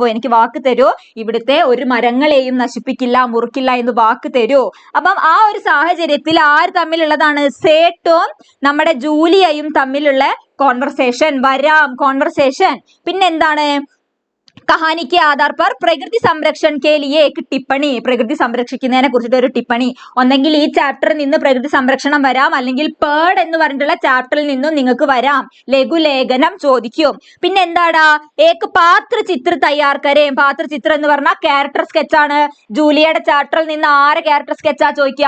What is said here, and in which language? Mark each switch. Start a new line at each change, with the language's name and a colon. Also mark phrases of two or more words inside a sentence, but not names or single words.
Malayalam: എനിക്ക് വാക്ക് തരൂ, ഇവിടുത്തെ ഒരു മരങ്ങളെയും നശിപ്പിക്കില്ല, മുറിക്കില്ല എന്ന് വാക്ക് തരൂ. അപ്പം ആ ഒരു സാഹചര്യത്തിൽ ആര് തമ്മിലുള്ളതാണ്? സേട്ടും നമ്മുടെ ജൂലിയയും തമ്മിലുള്ള കോൺവെർസേഷൻ വരാം, കോൺവെർസേഷൻ.
Hindi: പിന്നെന്താണ്? कहानी के आधार पर प्रकृति संरक्षण के लिए एक टिप्पणी.
Malayalam: പ്രകൃതി സംരക്ഷിക്കുന്നതിനെ കുറിച്ചിട്ട് ഒരു ടിപ്പണി. ഒന്നെങ്കിൽ ഈ ചാപ്റ്ററിൽ നിന്ന് പ്രകൃതി സംരക്ഷണം വരാം, അല്ലെങ്കിൽ പേർഡ് എന്ന് പറഞ്ഞിട്ടുള്ള ചാപ്റ്ററിൽ നിന്നും നിങ്ങൾക്ക് വരാം. ലഘുലേഖനം ചോദിക്കും. പിന്നെ എന്താടാ?
Hindi: एक पात्रचित्र तैयार करें.
Malayalam: പാത്രചിത്രം എന്ന് പറഞ്ഞാൽ
English: character sketch
Malayalam: ആണ്. ജൂലിയയുടെ ചാപ്റ്ററിൽ നിന്ന് ആരെ
English: character sketch
Malayalam: ചോദിക്കുക?